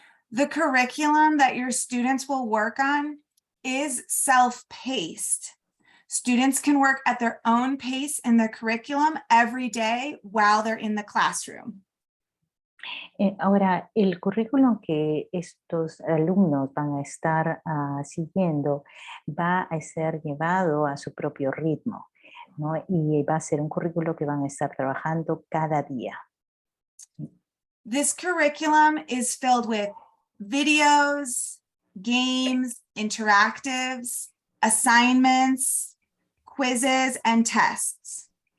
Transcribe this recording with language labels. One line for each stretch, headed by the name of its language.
English: The curriculum that your students will work on is self-paced. Students can work at their own pace in their curriculum every day while they're in the classroom.
Spanish: Ahora, el currículum que estos alumnos van a estar siguiendo va a ser llevado a su propio ritmo, ¿no? Y va a ser un currículo que van a estar trabajando cada día.
English: This curriculum is filled with videos, games, interactives, assignments, quizzes, and tests.